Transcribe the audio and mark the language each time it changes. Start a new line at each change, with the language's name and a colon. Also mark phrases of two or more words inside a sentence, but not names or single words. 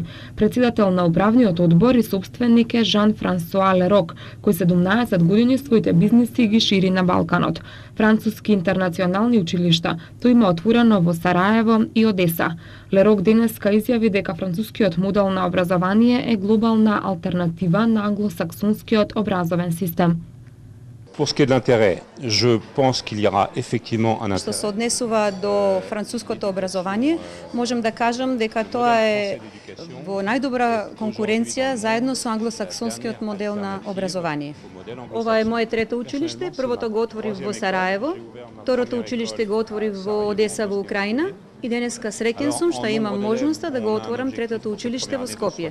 Macedonian: Председател на управниот одбор и собственик е Жан-Франсуа Лерок, кој 17 години своите бизниси ги шири на Балканот. Француски интернационални училишта тој има отворено во Сараево и Одеса. Лерок денеска изјави дека францускиот модел на образование е глобална алтернатива на англосаксонскиот образовен систем.
French: Pour ce qui est de l'intérêt, je pense qu'il y aura effectivement un intérêt.
Macedonian: Што се однесува до француското образование, можем да кажам дека тоа е во најдобра конкуренција заедно со англосаксонскиот модел на образование. Ова е мое трето училиште, првото го отворив во Сараево, второто училиште го отворив во Одеса во Украина и денеска среќен сум што имам можноста да го отворам третото училиште во Скопје.